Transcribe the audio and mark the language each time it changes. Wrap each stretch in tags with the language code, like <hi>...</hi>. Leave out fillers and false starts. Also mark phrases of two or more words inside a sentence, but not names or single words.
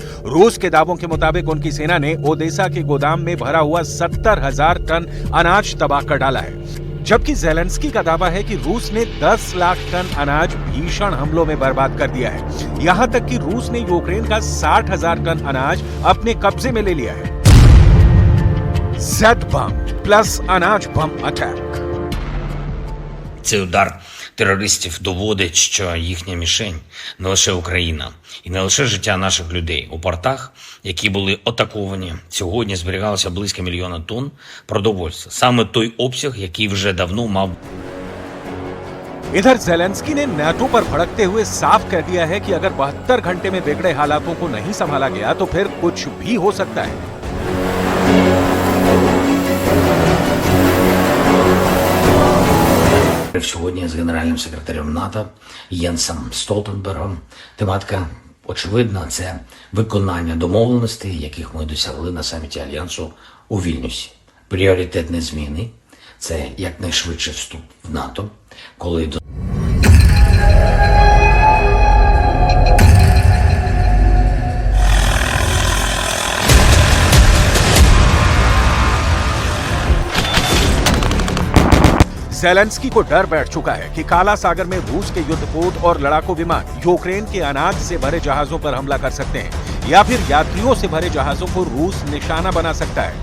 <hi>रूस के दावों के मुताबिक उनकी सेना ने ओदेसा के गोदाम में भरा हुआ 70,000 टन अनाज तबाह कर डाला है, जबकि ज़ेलेंस्की का दावा है कि रूस ने 10 लाख टन अनाज भीषण हमलों में बर्बाद कर दिया है। यहां तक कि रूस ने यूक्रेन का 60,000 टन अनाज अपने कब्जे में ले लिया है। Z बम प्लस अनाज बम अटैक।</hi> <uk>Цей удар терористів доводить, що їхня мішень не лише Україна і не лише життя наших людей. У портах, які були атаковані, сьогодні зберігалося близько 1 мільйона тонн продовольства. Саме той обсяг, який вже давно мав.</uk> <hi>इधर ज़ेलेंस्की ने नाटो पर भड़कते हुए साफ कह दिया है कि अगर 72 घंटे में बिगड़े हालातों को नहीं संभाला गया तो फिर कुछ भी हो सकता है।</hi> <uk>Сьогодні з генеральним секретарем НАТО Єнсом Столтенбергом. Тематика очевидна – це виконання домовленостей, яких ми досягли на саміті Альянсу у Вільнюсі. Пріоритетні зміни – це якнайшвидший вступ в НАТО, коли до</uk> <hi>ज़ेलेंस्की को डर बैठ चुका है कि काला सागर में रूस के युद्धपोत और लड़ाकू विमान यूक्रेन के अनाज से भरे जहाजों पर हमला कर सकते हैं या फिर यात्रियों से भरे जहाजों को रूस निशाना बना सकता है।</hi>